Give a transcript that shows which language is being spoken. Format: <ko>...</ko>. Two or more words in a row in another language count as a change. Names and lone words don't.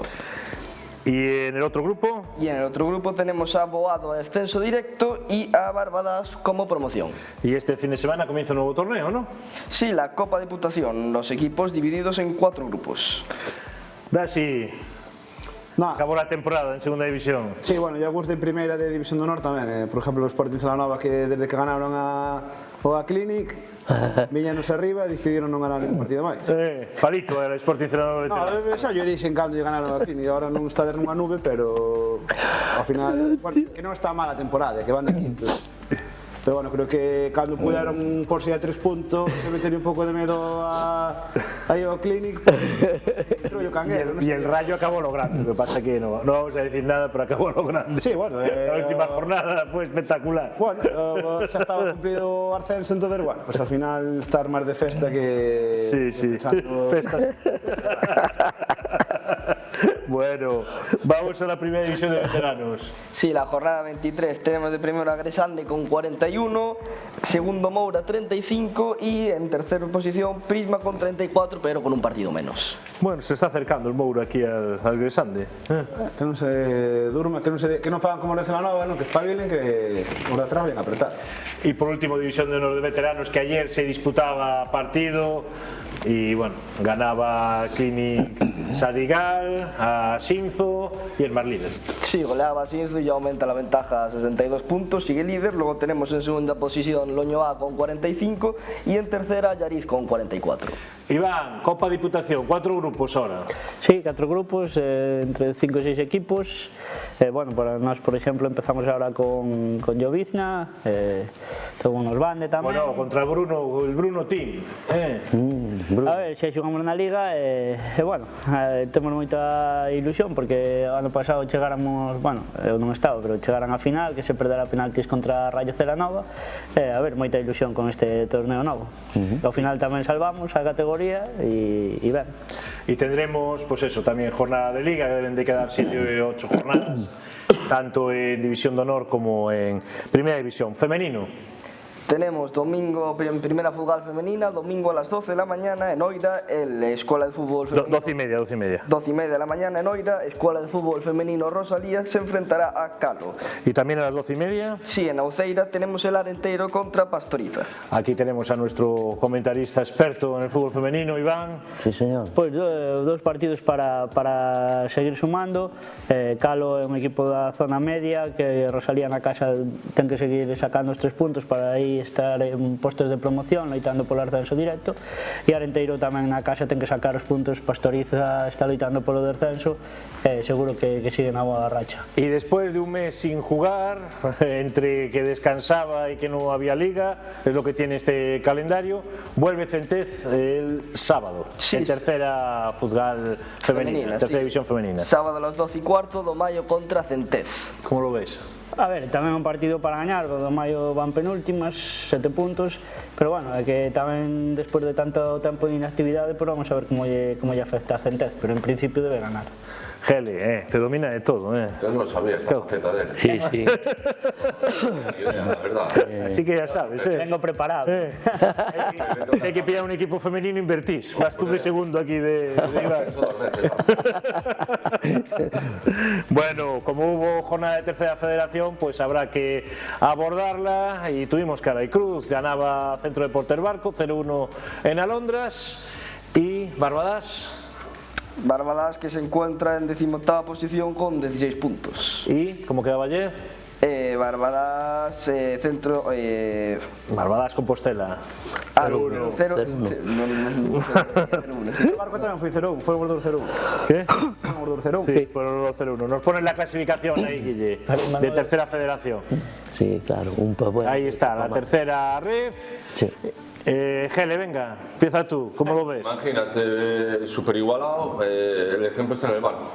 <es>¿Y en el otro grupo? Y en el otro grupo tenemos a Boado en ascenso directo y a Barbadas como promoción. Y este fin de semana comienza un nuevo torneo, ¿no? Sí, la Copa Diputación, los equipos divididos en 4 grupos. Dasi, No, acabó la temporada en segunda división.</es> <gl>sí, bueno, yo de primeira de División do Norte tamén, por exemplo, o Sporting Celanova que desde que ganaron a Clinic, viñanos arriba e decidiron non ganar un partido máis. Palico era Sporting Celanova veterano. Xa yo dixen cando lle ganaron a Clinic, agora non está nunha nube, pero ao final, bueno, que non está mala a temporada, que van de quinto. Pero bueno, creo que cando puderon porse a 3 puntos, se meter un pouco de medo aí ao Clinic, entrou o canguero.</gl> <es>Y el Rayo acabó logrando, lo que pasa que no vamos a decir nada, pero acabó logrando. Sí, bueno, la última jornada fue espectacular. Bueno, xa estaba cumplido o ascenso, entonces, bueno, pues al final estar máis de festa que...</es> <gl>Sí, festas.</gl> <es>Bueno, vamos a la primera división de veteranos. Sí, la jornada 23 tenemos de primero a Gresande con 41, segundo Moura 35 y en tercera posición Prisma con 34, pero con un partido menos. Bueno, se está acercando el Moura aquí al Gresande.</es> <gl>Que non se durma, que non fagan como de Celanova, que espabilen, que os de atrás</gl> <es>vayan a apretar. Y por último, división de honor de veteranos, que ayer se disputaba partido y bueno, ganaba Clinic Sadigal, a Sinzo y el más líder. Sí, goleaba a Sinzo y ya aumenta la ventaja a 62 puntos, sigue líder. Luego tenemos en segunda posición Loño A con 45 y en tercera Yariz con 44. Iván, Copa Diputación, 4 grupos ahora. Sí, 4 grupos, entre 5 y 6 equipos. Bueno,</es> <gl>para nós, por exemplo,</gl> <es>empezamos ahora con Llovizna, tengo unos Bande tamén. Bueno, contra el Bruno Team.</es> <gl>A ver, xa xogamos na Liga e bueno, temos moita ilusión porque ano pasado chegáramos, bueno, eu non estaba, pero chegaran a final, que se perdera a penaltis contra Rayo Celanova, a ver, moita ilusión con este torneo novo. Ao final tamén salvamos a categoría e ben.</gl> <es>Y tendremos, pues eso, también jornada de Liga, que deben de quedar 7 o 8 jornadas, tanto en División de Honor como en Primera División. Femenino. Tenemos domingo en primera futsal femenina, domingo a las 12 de la mañana en Oira, la Escuela de Fútbol Femenino. 12:30. 12:30 de la mañana en Oira, Escuela de Fútbol Femenino Rosalía se enfrentará a Calo. Y también a las 12:30. Sí, en Auceira tenemos el Arenteiro contra Pastoriza. Aquí tenemos a nuestro comentarista experto en el fútbol femenino, Iván. Sí, señor.</es> <gl>Pois dos partidos para seguir sumando. Calo é un equipo da zona media que Rosalía na casa ten que seguir sacando os 3 puntos para ir aí estar en postos de promoción loitando polo ascenso directo, e Arenteiro tamén na casa ten que sacar os puntos. Pastoriza está loitando polo descenso, seguro que sigue na boa racha.</gl> <es>Y después de un mes sin jugar, entre que descansaba y que no había liga, es lo que tiene este calendario, vuelve Centez el sábado, en tercera futsal femenina, tercera división femenina. Sábado a las 12:15 do Maio contra Centez. ¿Cómo lo ves?</es> <gl>A ver, tamén é un partido para gañar, do Maio van penúltimas, 7 puntos, pero bueno, é que tamén despois de tanto tempo de inactividade,</gl> <es>pues vamos a ver</es> <gl>como lle afecta a Centez,</gl> <es>pero en principio debe ganar. Gele, te domina de todo, Yo no sabía esta faceta de él. Sí, sí. La verdad. Así que ya sabes, Vengo preparado. Si hay que pillar un equipo femenino, invertís. Vas tú de segundo aquí de Iván. Bueno, como hubo jornada de tercera federación, pues habrá que abordarla, y tuvimos cara y cruz. Ganaba Centro Deportes Barco 0-1 en Alondras, y Barbadas. Barbadas, que se encuentra en 18ª posición con 16 puntos. ¿Y cómo quedaba ayer? Barbadas, Centro... Barbadas Compostela. 0-1.</es> <gl>El Barco tamén foi 0-1, foi o Bordor 0-1.</gl> <es>¿Qué?</es> <gl>O Bordor 0-1.</gl> <es>Sí, fueron los 0-1. Nos ponen la clasificación ahí, Guille, de tercera federación. Sí, claro, bueno, Ahí está, la tercera ref. Sí. Gele, venga, empieza tú, ¿cómo lo ves? Imagínate, súper igualado, el ejemplo está en el Barco.</es>